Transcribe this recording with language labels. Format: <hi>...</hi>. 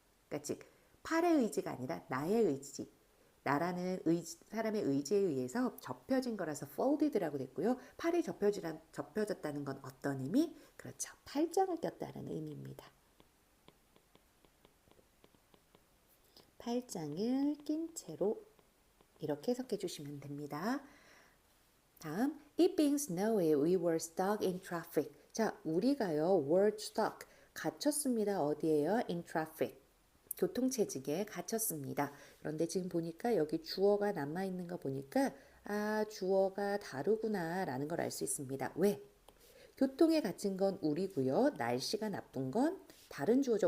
<ko>그러니까 즉 팔의 의지가 아니라 나의 의지. 나라는 사람의 의지에 의해서 접혀진 거라서 folded라고 됐고요. 팔이 접혀졌다는 건 어떤 의미? 그렇죠. 팔짱을 꼈다는 의미입니다. 팔짱을 낀 채로 이렇게 해석해 주시면 됩니다.</ko> <en>다음, it being snowy, we were stuck in traffic.</en> <ko>자, 우리가요,</ko> <en>were stuck,</en> <ko>갇혔습니다. 어디에요?</ko> <en>in traffic.</en> <ko>교통체증에 갇혔습니다. 그런데 지금 보니까 여기 주어가 남아있는 거 보니까 주어가 다르구나 라는 걸 알 수 있습니다. 왜? 교통에 갇힌 건 우리고요. 날씨가 나쁜 건 다른 주어죠.</ko>